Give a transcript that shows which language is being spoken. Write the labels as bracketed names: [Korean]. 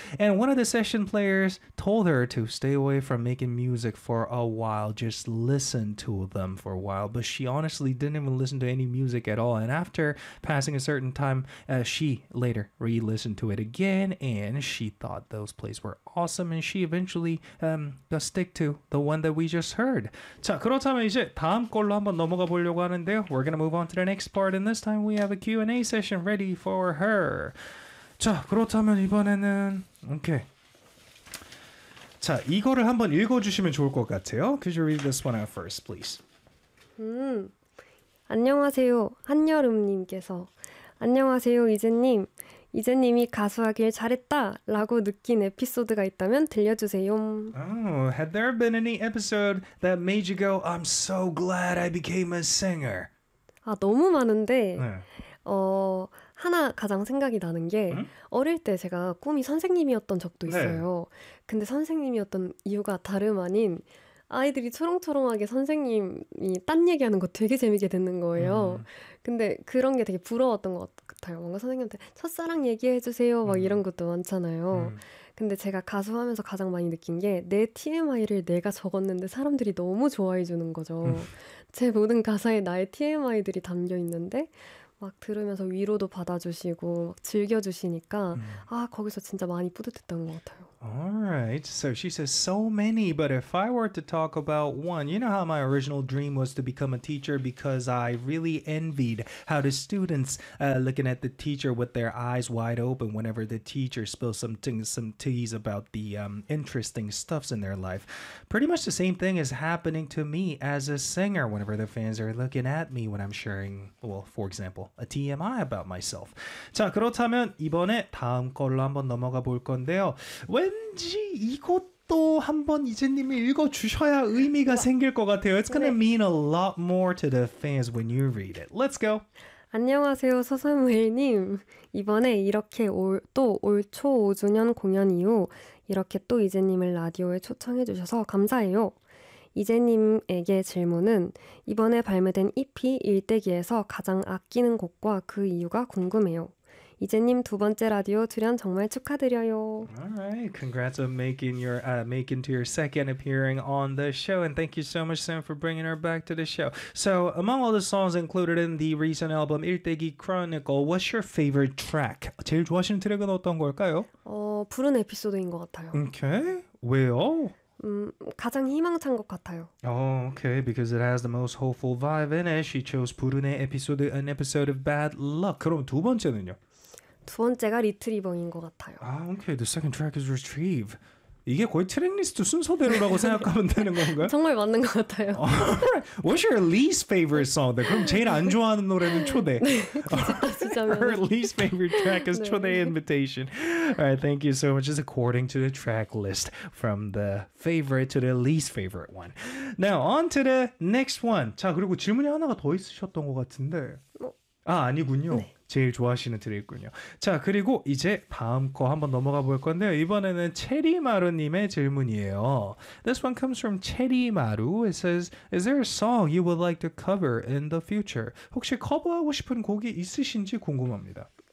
[English] And one of the session players told her to stay away from making music for a while, just listen to them for a while. But she honestly didn't even listen to any music at all. And after passing a certain time, she later re-listened to it again, and she thought those plays were awesome, and she eventually got stick to the one that we just heard. [Korean] 자, 그렇다면 이제 다음 걸로 한번 넘어가 볼 [English] We're gonna move on to the next part, and this time we have a Q&A session ready for her. [Korean] 자, 그렇다면 이번에는 오케이. [English] Okay. [Korean] 자, 이거를 한번 읽어주시면 좋을 것 같아요. [English] Could you read this one out first, please? [Korean] 안녕하세요, 한여름님께서. 안녕하세요, 이재님. 이재님이 가수하길 잘했다 라고 느낀 에피소드가 있다면 들려주세요. [English] Oh, had there been any episode that made you go, I'm so glad I became a singer? [Korean] 아, 너무 많은데, 네. 하나 가장 생각이 나는 게 어릴 때 제가 꿈이 선생님이었던 적도 있어요. 네. 근데 선생님이었던 이유가 다름 아닌 아이들이 초롱초롱하게 선생님이 딴 얘기하는 거 되게 재밌게 듣는 거예요. 근데 그런 게 되게 부러웠던 것 같아요. 뭔가 선생님한테 첫사랑 얘기해주세요 막 이런 것도 많잖아요. 근데 제가 가수하면서 가장 많이 느낀 게 내 TMI를 내가 적었는데 사람들이 너무 좋아해주는 거죠. 제 모든 가사에 나의 TMI들이 담겨있는데 막 들으면서 위로도 받아주시고 막 즐겨주시니까 아 거기서 진짜 많이 뿌듯했던 것 같아요. [English] Alright, so she says so many, but if I were to talk about one, you know how my original dream was to become a teacher because I really envied how the students looking at the teacher with their eyes wide open whenever the teacher spills some teas about the interesting stuffs in their life. Pretty much the same thing is happening to me as a singer whenever the fans are looking at me when I'm sharing, well, for example, a TMI about myself. [Korean] 자, 그렇다면 이번에 다음 걸로 한번 넘어가 볼 건데요. 왠지 이것도 한번 이재님이 읽어주셔야 의미가 생길 것 같아요. [English] It's gonna mean a lot more to the fans when you read it. Let's go. [Korean] 안녕하세요, 서사무엘님. 이번에 이렇게 올 초 5주년 공연 이후 이렇게 또 이재님을 라디오에 초청해 주셔서 감사해요. 이재님에게 질문은 이번에 발매된 EP 일대기에서 가장 아끼는 곡과 그 이유가 궁금해요. 이재님 두 번째 라디오 출연 정말 축하드려요. [English] Alright, congrats on making to your second appearing on the show, and thank you so much, Sam, for bringing her back to the show. So, among all the songs included in the recent album 일대기 Chronicle, what's your favorite track? [Korean] 제일 좋아하시는 트랙은 어떤 걸까요? 부른 에피소드인 것 같아요. Okay, 왜요? 가장 희망찬 것 같아요. [English] Oh, okay, because it has the most hopeful vibe in it. She chose 부르네 episode, an episode of bad luck. [Korean] 그럼 두 번째는요? 두 번째가 리트리버인 것 같아요. [English] 아, okay, the second track is retrieve. [Korean] 이게 거의 트랙리스트 순서대로라고 생각하면 되는 건가요? 정말 맞는 것 같아요. [English] What's your least favorite song? [Korean] 그럼 제일 안 좋아하는 노래는 초대. 네, [English] least favorite track is 네. 초대 invitation. Alright, thank you so much. It's according to the track list from the favorite to the least favorite one. Now, on to the next one. [Korean] 자, 그리고 질문이 하나가 더 있으셨던 것 같은데. 아, 아니군요. 네. 제일 좋아하시는 드릴군요. 자, 그리고 이제 다음 거 한번 넘어가 볼 건데요. 이번에는 체리마루님의 질문이에요. [English] This one comes from 체리마루. It says, Is there a song you would like to cover in the future? [Korean] 혹시 커버하고 싶은 곡이 있으신지 궁금합니다.